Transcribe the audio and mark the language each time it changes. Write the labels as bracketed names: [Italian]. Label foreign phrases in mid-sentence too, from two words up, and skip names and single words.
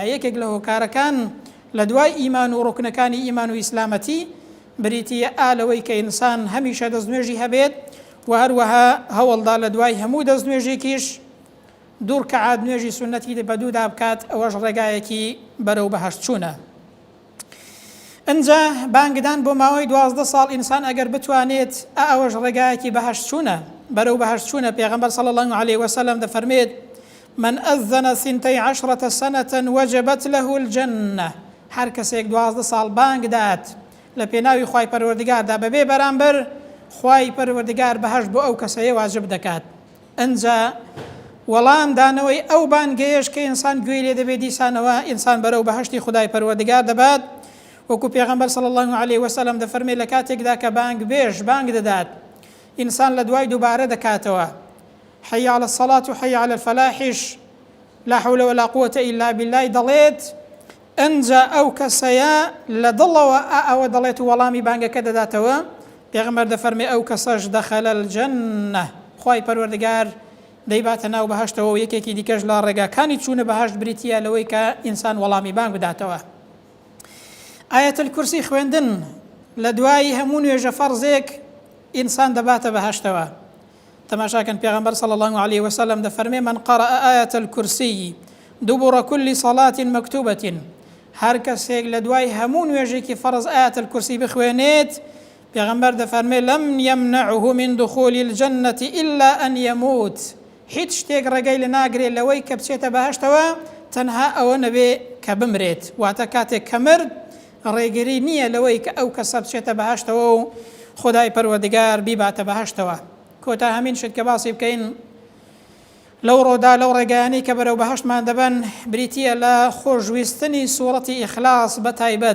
[Central Kurdish] یەکێک لە هۆکارەکان لە دوای ئیمان و ڕوکنەکانی ئیمان و ئیسلامەتی بریتیە ئالەوەی کە ئینسان هەمیشە دەست نوێژی هەبێت و هەروەها هەوڵدا لە دوای هەموو دەست نوێژێکیش دوو ڕکەعات نوێژی سنەتی بەدوودا بکات، ئەوەش ڕێگایەکی بەرەو بەهەشت چوونە. ئەنجا بانگدان بۆ ماوەی 12 ساڵ ئینسان ئەگەر بتوانێت ئەوەش ڕێگایەکی بەهەشت چوونە، بەرەو بەهەشت چوونە. [Arabic] پێغەمبەر صلی الله عليه وسلم دەفەرمێت من أذن 12 سنة وجبت له الجنة، [Central Kurdish] هەر کەسێک 12 ساڵ بانگ دات لە پێناوی خوای پەروەردگاردا بەبێ بەرامبەر خوای پەروەردگار بەهەشت بۆ ئەو کەسەیە واجب دەکات. ئەنجا وەڵام دانەوەی ئەو بانگەیەش کە ئینسان گوێی لێ دەبێت دیسانەوە ئینسان بەرەو بەهەشتی خدای پەروەردگار دەبات، وەکو پێغەمبەر [Arabic] صلی الله عليه وسلم [Central Kurdish] دەفەرمێ لە کاتێکدا کە بانگ بێژ بانگ دەدات ئینسان لە دوای دووبارە دەکاتەوە [Arabic] حي على الصلاة وحي على الفلاحش لا حول ولا قوة إلا بالله [Central Kurdish] دەڵێت، ئەنجا ئەو کەسەیە لە دڵەوە ئەوە دەڵێت و وەڵامی بانگەکە دەداتەوە. پێغەمبەر دەفەرمێ ئەو کەسەش [Arabic] دەخەل الجەنە، [Central Kurdish] خوای پەروەردگار دەیباتە ناو بەهەشتەوە و یەکێکی دیکەش لە ڕێگاکانی چوونە بەهەشت بریتیە لەوەی کە ئینسان وەڵامی بانگ بداتەوە. ئایەت الکورسی خوێندن لە دوای هەموو نوێژە فەرزێک ئینسان دەباتە بەهەشتەوە. تەماشاکەن پێغەمبەر صلی الله عليه وسلم دەفەرمێ من قرأ آية الكرسي دبر كل صلاة مكتوبة، هەر کەسێک لە دوای هەموو نوێژێکی فەرز آية الكرسي بخوێنێت، پێغەمبەر دەفەرمێ [Arabic] لم يمنعه من دخول الجنة إلا أن يموت، [Central Kurdish] هیچ شتێک ڕێگەی لە ناگرێت لەوەی کە بچێتە بەهەشتەوە تەنها ئەوە نەبێ کە بمرێت، واتە کاتێک کە مرد ڕێگری نییە لەوەی کە ئەو کەسە بچێتە بەهەشتەوە و خدای پەروەردگار بیباتە بەهەشتەوە. کۆتا هەمین شت کە باسی بکەین لەو ڕۆدا لەو ڕێگەیانەی کە بەرەو بەهەشتمان دەبەن بریتیە لە خۆشویستنی سوورەتی ئیخلاس بە تایبەت.